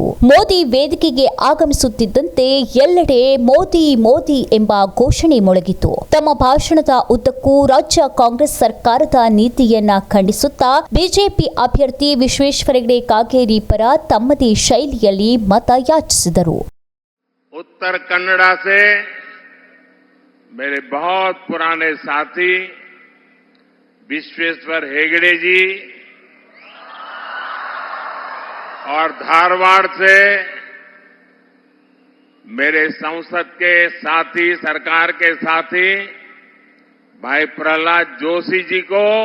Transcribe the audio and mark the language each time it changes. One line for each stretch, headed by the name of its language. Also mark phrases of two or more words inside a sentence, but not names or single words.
Kannada: ಮೋದಿ ವೇದಿಕೆಗೆ ಆಗಮಿಸುತ್ತಿದ್ದಂತೆ ಎಲ್ಲೆಡೆ ಮೋದಿ ಮೋದಿ ಎಂಬ ಘೋಷಣೆ ಮೊಳಗಿತು. ತಮ್ಮ ಭಾಷಣದ ಉದ್ದಕ್ಕೂ ರಾಜ್ಯ ಕಾಂಗ್ರೆಸ್ ಸರ್ಕಾರದ ನೀತಿಯನ್ನ ಖಂಡಿಸುತ್ತಾ ಬಿಜೆಪಿ ಅಭ್ಯರ್ಥಿ ವಿಶ್ವೇಶ್ವರ ಹೆಗಡೆ ಕಾಗೇರಿ ಪರ ತಮ್ಮದೇ ಶೈಲಿಯಲ್ಲಿ ಮತ ಯಾಚಿಸಿದರು.
Hindi: उत्तर कन्नड़ा से मेरे बहुत पुराने साथी विश्वेश्वर हेगड़े जी और धारवाड़ से मेरे संसद के साथी, सरकार के साथी भाई प्रहलाद जोशी जी को